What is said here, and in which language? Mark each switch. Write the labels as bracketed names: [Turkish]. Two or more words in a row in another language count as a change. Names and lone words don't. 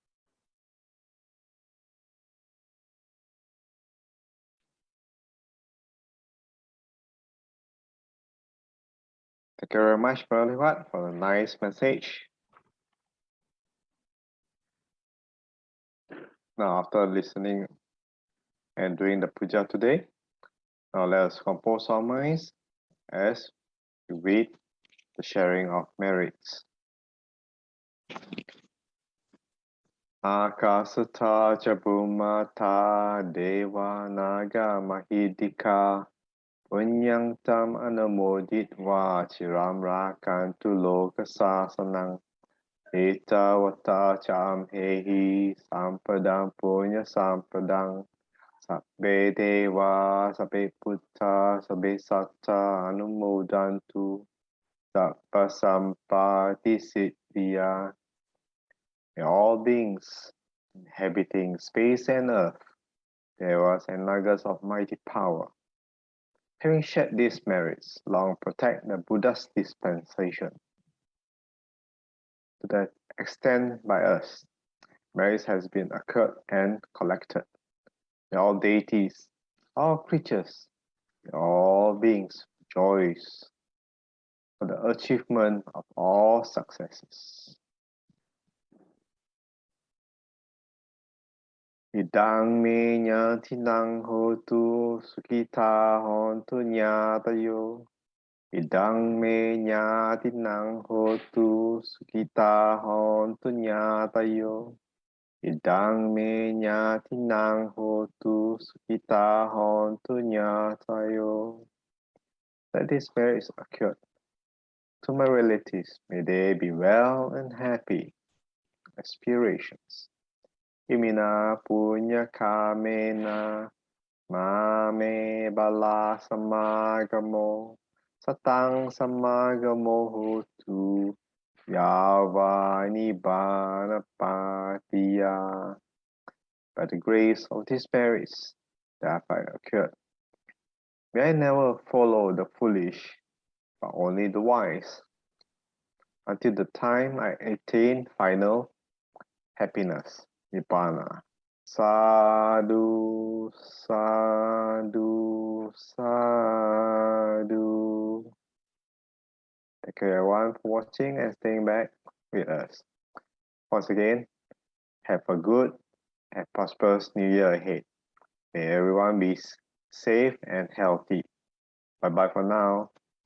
[English] Thank you very much, Bro Leng Huat, for a nice message. Now, after listening and doing the puja today, now let us compose our minds as we read the sharing of merits. [Pali] Akasata ca Bhumata Deva Naga Mahidika Punyang tam anumoditva chiram rakantu 𝓿𝓾𝓷𝓭 Etavata cham hehi sampadang punya sampadang sabbe deva sabbe putta sabbe satta anumodantu sabba sampati siddhya. [English] May all beings inhabiting space and earth, devas and nagas of mighty power, having shared these merits, long protect the Buddha's dispensation. To that extent by us, merits has been occurred and collected. May all deities, all creatures, may all beings rejoice for the achievement of all successes. [Pali] Idang me nyatinang hotu sukita hontu nyatayo. Idang me nyatinang hotu sukita hontu nyatayo. Idang me nyatinang hotu sukita hontu nyatayo. [English] Let this merit occur to my relatives. May they be well and happy. Aspirations. [Pali] Imina punya kamena mame bala samagamo satang samagamo hotu yava nibbana patiya. [English] By the grace of these merits that have occurred, may I never follow the foolish, but only the wise, until the time I attain final happiness. [Pali] Nibbana. Sadhu, sadhu, sadhu. [English] Thank you everyone for watching and staying back with us. Once again, have a good and prosperous new year ahead. May everyone be safe and healthy. Bye-bye for now.